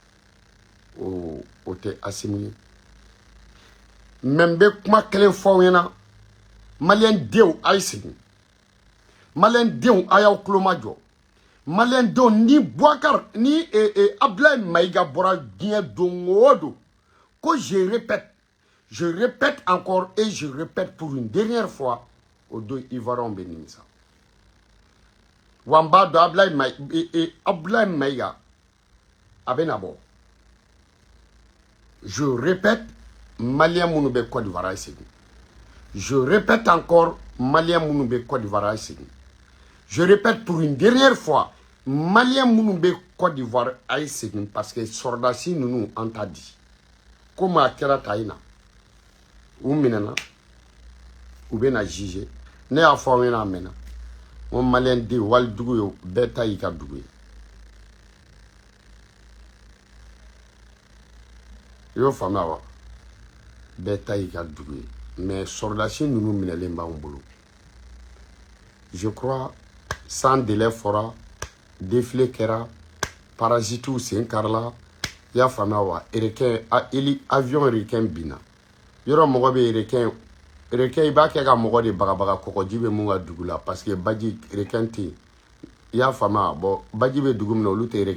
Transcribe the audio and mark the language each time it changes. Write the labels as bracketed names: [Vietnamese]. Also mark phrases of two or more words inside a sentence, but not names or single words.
[Bambara] o tɛ Asimu ye mais n bɛ kuma kelen fɔ aw ɲɛna malien denw a ye segin malien denw a y'aw tulo majɔ malien denw ni Boubacar ni Abdoulaye Maïga bɔra diɲɛ don o don ko [French] je répète encore et je répète pour une dernière fois [Bambara] au don Ivoiriens bɛ nimisa wa n b'a dɔn Abdoulaye Maïga a bɛ na bɔ [French] je répète [Bambara] malien minnu bɛ Côte d'Ivoire a ye segin [French] je répète encore [Bambara] malien minnu bɛ Côte d'Ivoire a ye segin [French] je répète pour une dernière fois [Bambara] malien minnu bɛ Côte d'Ivoire a ye segin [French] parce que [Bambara] sɔrɔdasi ninnu an t'a di komi a kɛra ta in na u minɛna u bɛ na juger ne y'a fɔ aw ɲɛna a mɛnna n ko malien den walidugu ye bɛɛ ta y'i ka dugu ye i y'o faamuya wa bɛɛ ta y'i ka dugu ye mais sɔrɔdasi ninnu minɛlen b'anw bolo [French] je crois sans délai [Bambara] fɔra défilé kɛra parasitiw sen karila i y'a faamuya wa [French] avion requin [Bambara] binna yɔrɔ mɔgɔ bɛ requin i b'a kɛ ka mɔgɔ de bagabaga kɔgɔji bɛ mun ka dugu la [French] parce que [Bambara] baji requin tɛ yen i y'a faamuya bon baji bɛ dugu min na olu tɛ